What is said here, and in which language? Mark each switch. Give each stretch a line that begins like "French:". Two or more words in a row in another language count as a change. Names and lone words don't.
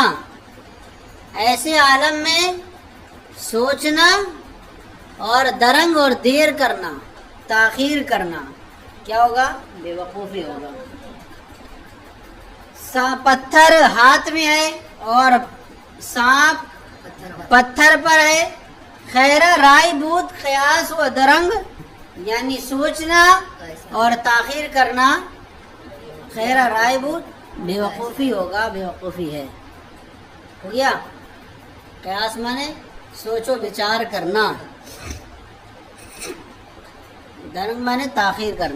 Urdu: ایسے عالم میں سوچنا اور درنگ اور دیر کرنا، تاخیر کرنا کیا ہوگا؟ بے وقوفی ہوگا۔ پتھر ہاتھ میں ہے اور سانپ پتھر پر ہے۔
Persian: خیرہ رائے بود، قیاس و درنگ
Urdu: یعنی سوچنا اور تاخیر کرنا۔
Persian: خیرہ رائے بود
Urdu: بے وقوفی ہوگا، بے وقوفی ہے۔ ہو گیا؟ قیاس مانے سوچ و بچار کرنا، درنگ مانے تاخیر کرنا۔